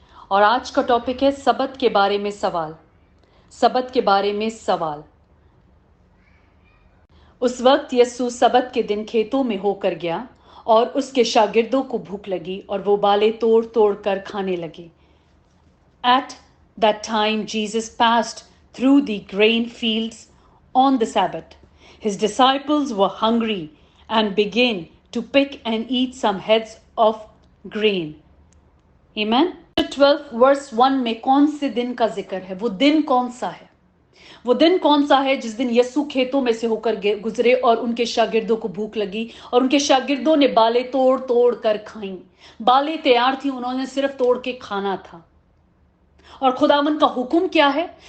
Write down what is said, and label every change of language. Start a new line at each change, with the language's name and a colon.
Hindi: और आज का टॉपिक है सबत के बारे में सवाल। सबत के बारे में सवाल। उस वक्त यीशु सबत के दिन खेतों में होकर गया और उसके शागिर्दों को भूख लगी और वो बाले तोड़ तोड़ कर खाने लगे।
English: At that time Jesus passed through the grain fields on the Sabbath. His disciples were hungry and began to pick and eat some heads of grain. Amen.
Hindi: 12 verse 1 में कौन से दिन का जिक्र है? वो दिन कौन सा है? वो दिन कौन सा है जिस दिन यीशु खेतों में से होकर गुजरे और उनके शागिर्दों को भूख लगी और उनके शागिर्दों ने बालें तोड़ तोड़ कर खाई। बालें तैयार थी, उन्होंने सिर्फ तोड़ के खाना था। और खुदावन का हुक्म क्या है?